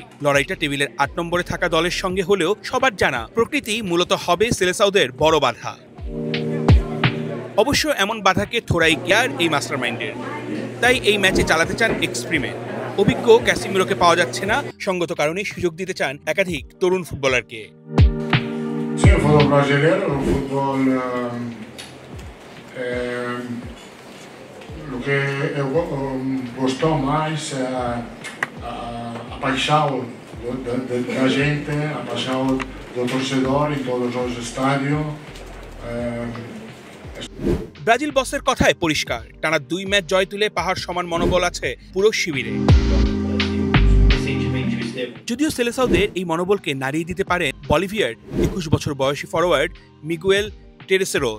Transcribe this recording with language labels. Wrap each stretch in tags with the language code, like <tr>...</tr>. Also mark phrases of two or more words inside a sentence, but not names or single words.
<bn>লড়াইটা টেবিলের 8 নম্বরে থাকা দলের সঙ্গে হলেও সবার জানা প্রকৃতি মূলত হবে সেলেসাওদের বড় বাধা। অবশ্য এমন বাধাকে থোড়াই কেয়ার এই মাস্টারমাইন্ডের, তাই এই ম্যাচে চালাতে চান এক্সপেরিমেন্ট। অভিজ্ঞ ক্যাসিমিরোকে পাওয়া যাচ্ছে না, সঙ্গত কারণেই সুযোগ দিতে চান একাধিক তরুণ ফুটবলারকে।</bn> <pt>Lo que gostou mais é a paixão da gente, a paixão do torcedor em todos os estádios.</pt> <bn>ব্রাজিল বসের কথায় পরিষ্কার, টানা 2 ম্যাচ জয় তুলে পাহাড় সমান মনোবল আছে পুরো শিবিরে। যদিও সেলেসাওদের এই মনোবলকে নাড়িয়ে দিতে পারেন বলিভিয়ার 21 বছর বয়সী ফরোয়ার্ড মিগুয়েল টেরেসেরোস।</bn>